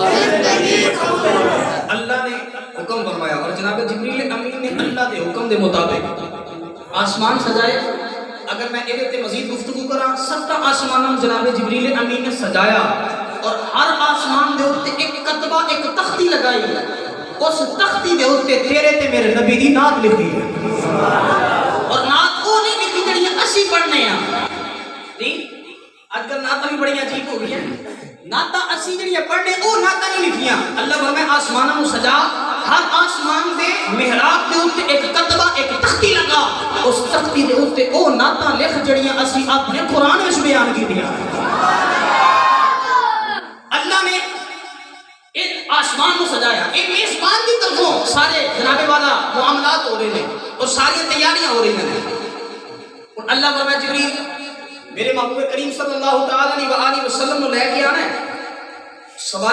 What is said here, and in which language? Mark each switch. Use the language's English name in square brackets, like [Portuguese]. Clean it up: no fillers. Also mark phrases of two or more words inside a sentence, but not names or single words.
[Punjabi] اللہ نے حکم فرمایا اور جناب جبریل امین نے اللہ دے حکم دے مطابق آسمان سجائے اگر میں ایک تے مزید گفتگو کرا 7 آسمانوں جناب جبریل امین نے سجایا اور ہر آسمان دے اوتے ایک کتبہ ایک تختی لگائی اس تختی دے اوتے تیرے تے میرے نبی دی نعت لکھی ہے اور نعت وہ نہیں لکھی جڑی اسی پڑھنے ہیں ٹھیک آج کل نعتاں بھی بڑی عجیب ہو گئی ہیں نعتاں اسی جڑی پڑھنے وہ نعتاں نہیں لکھیاں اللہ فرمائے آسمانوں نو سجا ہر آسمان دے محراب دے اوتے ایک کتبہ ایک تختی لگا اس تختی دے اوتے او نعتاں لکھ جڑیاں اسی اپنے قرآن وچ بیان کیتیاں [Urdu] اللہ نے ایک آسمان کو سجایا ایک میزبان کی طرفوں سارے جناب والا معاملات ہو رہے ہیں اور ساری تیاریاں ہو رہی ہیں اور اللہ فرمائے جبریل میرے محبوب کریم [Arabic] صلی اللہ تعالی وآلہ وسلم [Urdu] نے لے کے آنا ہے سواری